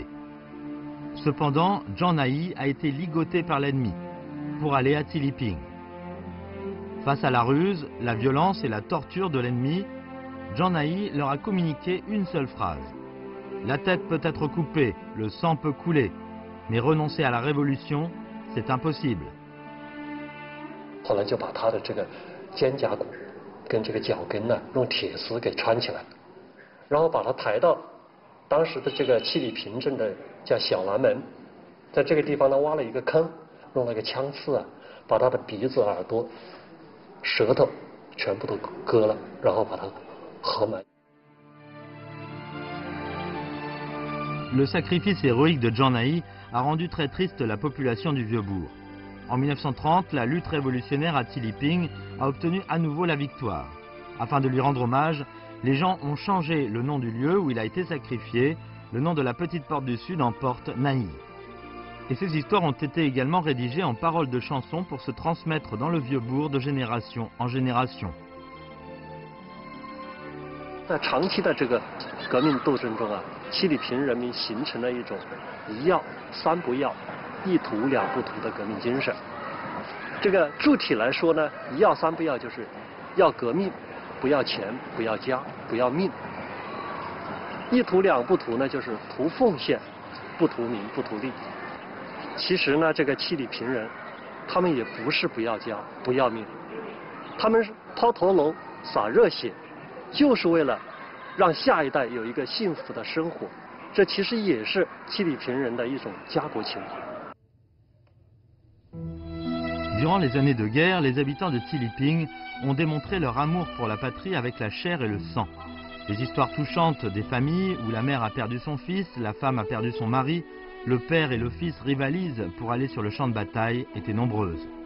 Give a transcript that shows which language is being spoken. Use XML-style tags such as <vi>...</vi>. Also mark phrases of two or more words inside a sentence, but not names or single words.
<fr>Cependant, Zhang Naiyi a été ligoté par l'ennemi pour aller à Tiliping. Face à la ruse, la violence et la torture de l'ennemi, Zhang Naiyi leur a communiqué une seule phrase. La tête peut être coupée, le sang peut couler, mais renoncer à la révolution, c'est impossible.</fr> <zh>后来就把他的这个肩胛骨跟这个脚跟呢，用铁丝给穿起来，然后把他抬到当时的这个七里坪镇的叫小南门，在这个地方呢挖了一个坑，用那个枪刺啊，把他的鼻子、耳朵、舌头全部都割了，然后把它合埋。</zh> <fr>Le sacrifice héroïque de Zhang Naiyi a rendu très triste la population du Vieux-Bourg. En 1930, la lutte révolutionnaire à Tiliping a obtenu à nouveau la victoire. Afin de lui rendre hommage, les gens ont changé le nom du lieu où il a été sacrifié, le nom de la petite porte du Sud en porte Naiyi. Et ces histoires ont été également rédigées en paroles de chansons pour se transmettre dans le Vieux-Bourg de génération en génération.</fr> <zh>在长期的这个革命斗争中啊，七里坪人民形成了一种一要三不要、一图两不图的革命精神。这个具体来说呢，一要三不要就是要革命，不要钱，不要家，不要命。一图两不图呢，就是图奉献，不图名，不图利。其实呢，这个七里坪人，他们也不是不要家不要命，他们是抛头颅洒热血，就是为了让下一代有一个幸福的生活。这其实也是七里坪人的一种家国情怀。</zh> <fr>Durant les années de guerre, les habitants de Tiliping ont démontré leur amour pour la patrie avec la chair et le sang. Les histoires touchantes des familles où la mère a perdu son fils, la femme a perdu son mari, le père et le fils rivalisent pour aller sur le champ de bataille étaient nombreuses.</fr>